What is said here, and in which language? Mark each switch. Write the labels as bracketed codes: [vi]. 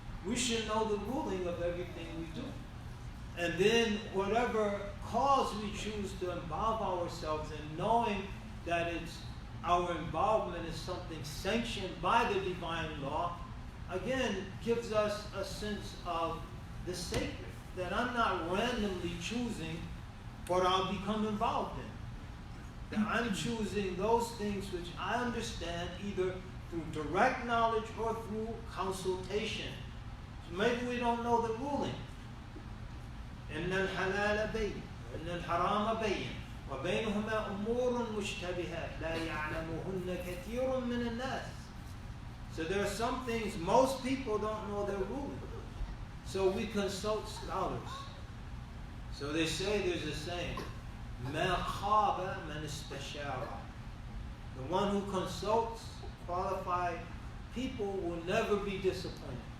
[en] We should know the ruling of everything we do. And then whatever cause we choose to involve ourselves in, knowing that our involvement is something sanctioned by the divine law, again, gives us a sense of the sacred, that I'm not randomly choosing what I'll become involved in. That I'm choosing those things which I understand either through direct knowledge or through consultation. So maybe we don't know the ruling. [ar] إن الحلال بين وإن الحرام بين وبينهما أمور مشتبهات لا يعلمهن كثير من الناس. [en] So there are some things most people don't know their ruling. So we consult scholars. So they say, there's a saying, [ar] ما خاب من استشار. [en] The one who consults qualified people will never be disappointed.